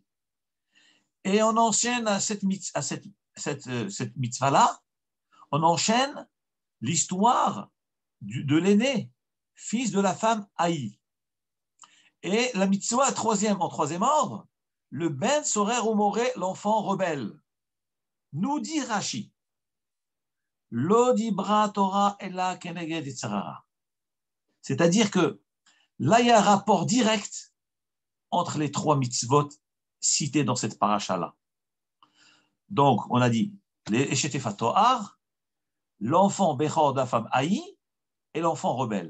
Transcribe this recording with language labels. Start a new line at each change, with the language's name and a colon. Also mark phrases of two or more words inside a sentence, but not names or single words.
French: Et on enchaîne à cette mitzvah-là, on enchaîne l'histoire de l'aîné, fils de la femme haïe. Et la mitzvah en troisième ordre, le
Hebrew: בן סורר
French: ou moré, l'enfant rebelle.
Hebrew: Nous dit Rashi, לא דיברה תורה אלא כנגד יצר הרע.
French: C'est-à-dire que là, il y a un rapport direct entre les 3 mitzvot cités dans cette paracha-là. Donc, on a dit, les
Hebrew: אשת יפת תואר,
French: l'enfant Bechor de la femme haïe et l'enfant rebelle.